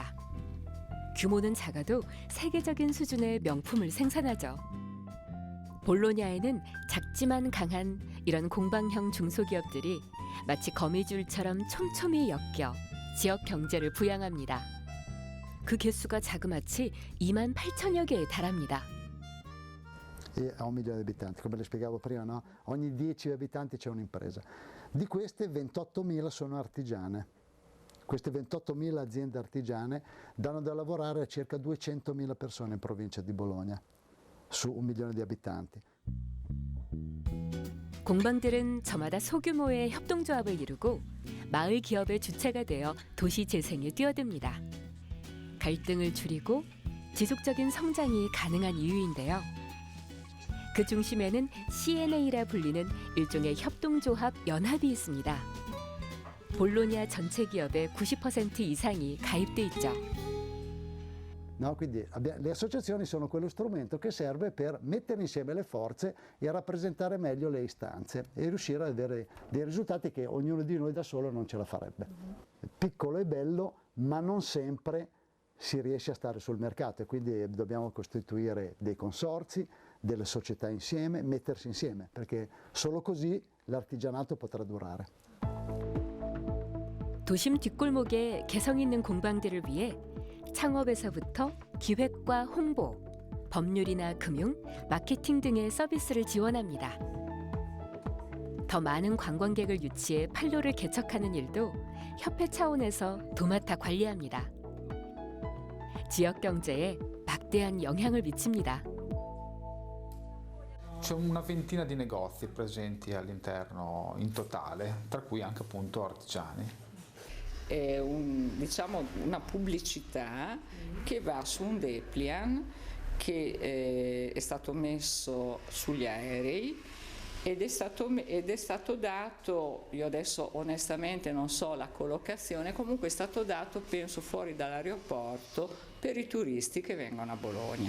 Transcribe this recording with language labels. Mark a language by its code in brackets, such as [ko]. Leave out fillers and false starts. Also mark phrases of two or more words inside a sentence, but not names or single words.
[ko] 규모는 작아도 세계적인 수준의 명품을 생산하죠. 볼로냐에는 작지만 강한 이런 공방형 중소기업들이 마치 거미줄처럼 촘촘히 엮여 지역 경제를 부양합니다. 그 개수가 자그마치 28,000여 개에 달합니다. [it] E a 1 milione di abitanti, come le spiegavo prima, no? Ogni 10 abitanti c'è un'impresa. Di queste 28.000 sono artigiane. Queste 28.000 aziende artigiane danno da lavorare a circa 200.000 persone in provincia di Bologna, su 1 milione di abitanti. [ko] 공방들은 저마다 소규모의 협동조합을 이루고 마을 기업의 주체가 되어 도시 재생에 뛰어듭니다. 갈등을 줄이고 지속적인 성장이 가능한 이유인데요. 그 중심에는 CNA라 불리는 일종의 협동조합 연합이 있습니다. 볼로냐 전체 기업의 90% 이상이 가입돼 있죠. [it] No, quindi le associazioni sono quello strumento che serve per mettere insieme le forze e rappresentare meglio le istanze e riuscire ad avere dei risultati che ognuno di noi da solo non ce la farebbe. Piccolo e bello, ma non sempre si riesce a stare sul mercato e quindi dobbiamo costituire dei consorzi, delle società insieme, mettersi insieme, perché solo così l'artigianato potrà durare. [ko] 도심 뒷골목에 개성 있는 공방들을 위해 창업에서부터 기획과 홍보, 법률이나 금융, 마케팅 등의 서비스를 지원합니다. 더 많은 관광객을 유치해 판로를 개척하는 일도 협회 차원에서 도맡아 관리합니다. 지역 경제에 막대한 영향을 미칩니다. [it] C'è una ventina di negozi presenti all'interno in totale, tra cui anche appunto artigiani. È diciamo una pubblicità che va su un dépliant che è stato messo sugli aerei ed è stato dato, io adesso onestamente non so la collocazione, comunque è stato dato penso fuori dall'aeroporto per i turisti che vengono a Bologna.